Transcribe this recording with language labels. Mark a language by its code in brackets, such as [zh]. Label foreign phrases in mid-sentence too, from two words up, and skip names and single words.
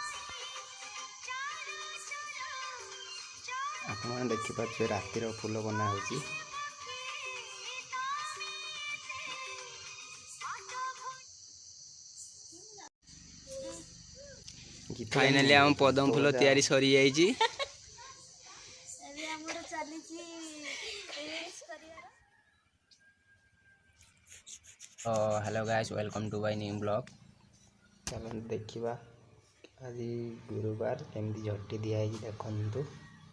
[or] ଆପଣମାନେ ଦେଖିପାରୁଥିବେ ରାତିର ଫୁଲ ବନା ହେଉଛି। ଫାଇନାଲି ଆମ ପଦ୍ମ ଫୁଲ ତିଆରି ସରିଯାଇଛି। [en] Hello guys, welcome to my new blog. [or] ଚାଲନ୍ତୁ ଦେଖିବା ଆଜି ଗୁରୁବାର କେମିତି ଝୋଟି ଦିଆହେଇଛି ଦେଖନ୍ତୁ।